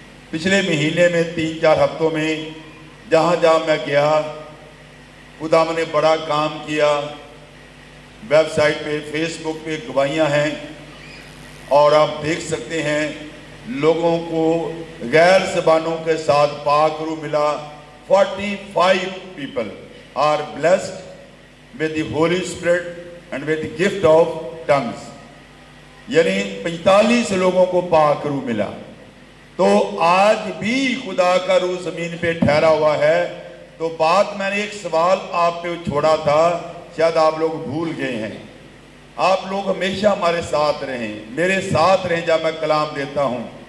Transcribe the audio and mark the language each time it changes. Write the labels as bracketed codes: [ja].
[ur] پچھلے مہینے میں 3-4 ہفتوں میں جہاں جہاں میں گیا, خدا نے بڑا کام کیا. ویب سائٹ پہ, فیس بک پہ گواہیاں ہیں, اور آپ دیکھ سکتے ہیں لوگوں کو غیر زبانوں کے ساتھ پاک روح ملا. [en] 45 people are blessed with the Holy Spirit and with the gift of tongues. [ur] یعنی 45 لوگوں کو پاک روح ملا. تو آج بھی خدا کا روح زمین پہ ٹھہرا ہوا ہے. تو بات میں نے ایک سوال آپ پہ چھوڑا تھا, شاید آپ لوگ بھول گئے ہیں. آپ لوگ ہمیشہ ہمارے ساتھ رہیں, میرے ساتھ رہیں جب میں کلام دیتا ہوں.